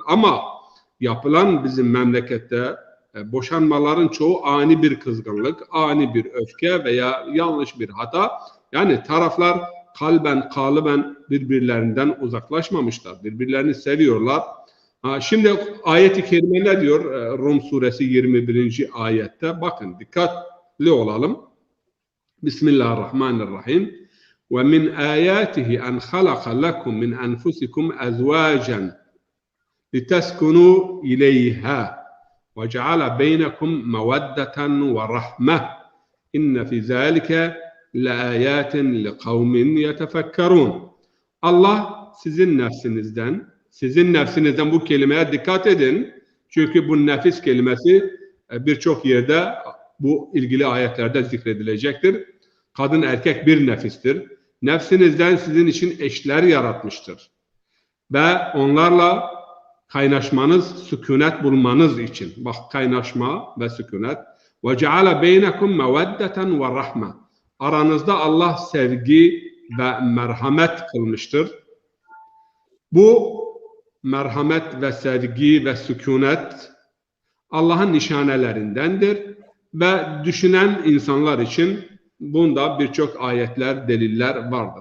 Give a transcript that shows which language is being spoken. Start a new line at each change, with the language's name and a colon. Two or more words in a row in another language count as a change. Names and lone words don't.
Turkish: Ama yapılan bizim memlekette boşanmaların çoğu ani bir kızgınlık, ani bir öfke veya yanlış bir hata. Yani taraflar kalben, kalıben birbirlerinden uzaklaşmamışlar. Birbirlerini seviyorlar. Şimdi ayet-i kerime ne diyor Rum suresi 21. ayette? Bakın dikkatli olalım.
Arabic: Bismillahirrahmanirrahim. وَمِنْ آيَاتِهِ أَنْ خَلَقَ لَكُمْ مِنْ أَنْفُسِكُمْ أَزْوَاجًا لِتَسْكُنُوا إِلَيْهَا وَجَعَلَ بَيْنَكُمْ مَوَدَّةً وَرَحْمَةً إِنَّ فِي ذَلِكَ لَآيَاتٍ لِقَوْمٍ يَتَفَكَّرُونَ.
Turkish: Allah sizin nefsinizden bu kelimeye dikkat edin. Çünkü bu nefis kelimesi birçok yerde bu ilgili ayetlerde zikredilecektir. Kadın erkek bir nefistir. Nefsinizden sizin için eşler yaratmıştır. Ve onlarla kaynaşmanız, sükunet bulmanız için. Bak kaynaşma ve sükunet.
Arabic: وَجَعَلَ بَيْنَكُمْ مَوَدَّةً وَرَحْمَةً.
Turkish: Aranızda Allah sevgi ve merhamet kılmıştır. Bu merhamet ve sevgi ve sükunet Allah'ın nişanelerindendir ve düşünen insanlar için bunda birçok ayetler, deliller vardır.